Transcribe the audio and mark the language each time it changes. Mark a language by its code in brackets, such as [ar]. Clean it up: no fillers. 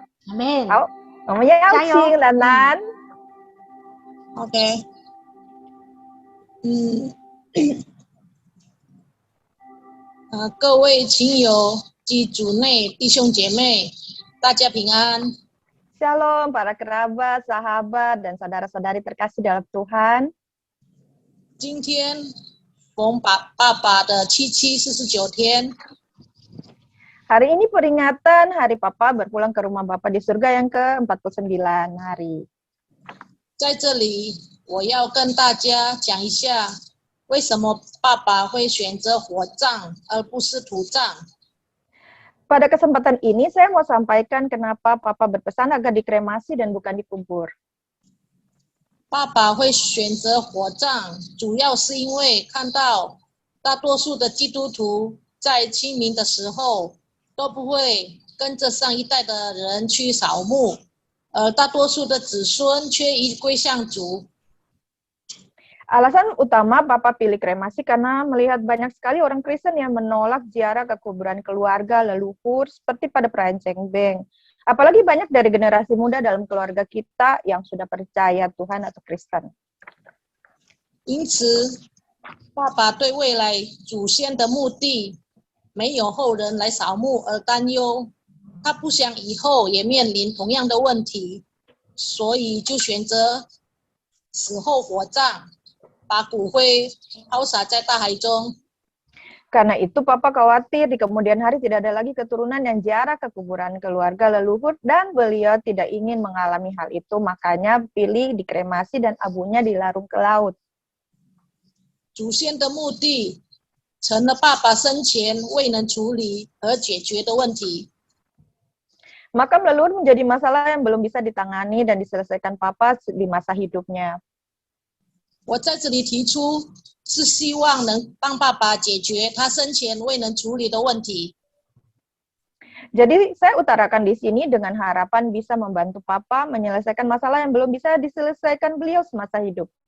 [id] Amin. [zh] 好，我们要加油请兰兰。 OK，各位亲友及主内弟兄姐妹，大家平安。 [id] Shalom para kerabat, sahabat, dan saudara-saudari terkasih dalam Tuhan. [zh] 今天逢爸爸的749天， [id] Hari ini peringatan Hari Papa berpulang ke rumah Bapa di surga yang ke-49 hari. [zh] 在这里我要跟大家讲一下，为什么爸爸会选择火葬而不是土葬。 [id] Pada kesempatan ini saya mau sampaikan kenapa Papa berpesan agar dikremasi dan bukan dikubur. [zh] 爸爸会选择火葬，主要是因为看到大多数的基督徒在清明的时候都不会跟着上一代的人去扫墓，而大多数的子孙却依归向主。 [id] Alasan utama Papa pilih kremasi karena melihat banyak sekali orang Kristen yang menolak ziarah ke kuburan keluarga leluhur seperti pada perayaan Cengbeng. Apalagi banyak dari generasi muda dalam keluarga kita yang sudah percaya Tuhan atau Kristen. [zh] 因此，爸爸对未来祖先的墓地没有后人来扫墓而担忧，他不想以后也面临同样的问题，所以就选择死后火葬，把骨灰抛洒在大海中。 [id] Karena itu Papa khawatir di kemudian hari tidak ada lagi keturunan yang ziarah ke kuburan keluarga leluhur dan beliau tidak ingin mengalami hal itu, makanya pilih dikremasi dan abunya dilarung ke laut. [zh] 祖先的墓地成了爸爸生前未能处理和解决的问题。 [id] Makam leluhur menjadi masalah yang belum bisa ditangani dan diselesaikan Papa di masa hidupnya. [zh] 我在这里提出，是希望能帮爸爸解决他生前未能处理的问题。 [id] Jadi saya utarakan di sini dengan harapan bisa membantu Papa menyelesaikan masalah yang belum bisa diselesaikan beliau semasa hidup.